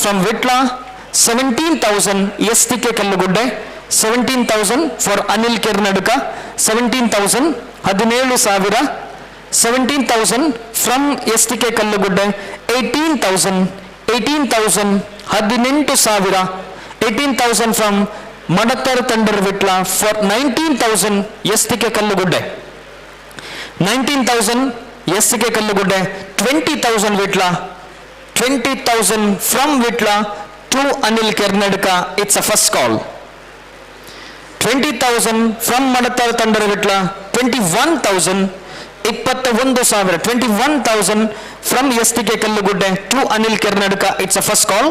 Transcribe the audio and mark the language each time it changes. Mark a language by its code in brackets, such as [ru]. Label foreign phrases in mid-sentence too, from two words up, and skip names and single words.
[en] from Vitla, 17,000 STK Kallugudde, 17,000 for Anil Karnataka, 17,000, 17,000 17,000 from STK Kallugudde, 18,000, 18,000, 18,000, 18,000 from Madatar Tandar Vitla for 19,000 STK Kallugudde, 19,000 STK Kallugudde, 20,000 Vitla, 20,000 from Vitla to Anil Karnataka, it's a first call. 20,000 from Madatar Tandar Vitla, 21,000, 21,000 from STK Kallugudde to Anil Karnataka, it's a first call.